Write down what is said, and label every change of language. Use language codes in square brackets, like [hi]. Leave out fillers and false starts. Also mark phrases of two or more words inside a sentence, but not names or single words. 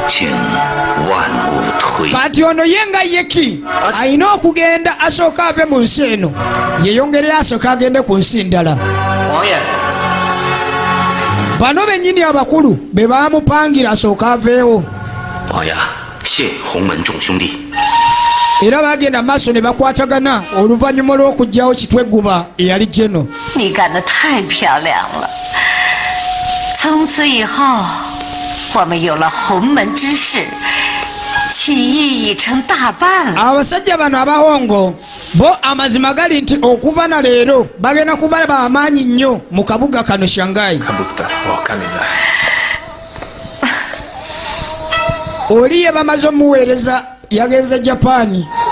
[lg] Kati ono ye nga yeki alina okugenda asooka ave mu nsi eno yeyongereyo asooka agende ku nsi ndala. Bano bennyini abakulu be baamupangira asooka aveewo. Era bagenda maaso ne bakwatagana oluvannyuma lw'okugyawo Kitweguba eyali Jeno. [zh] 你干得太漂亮了！从此以后，我们有了洪门之势，起义已成大半了。 [lg] Abasajja bano abahongo bo amazima gali nti okuva na leero bagenda kuba bamaanyi nnyo mu kabuga kano Shanghai. Oli ye bamaze omuweereza yagenze Japan.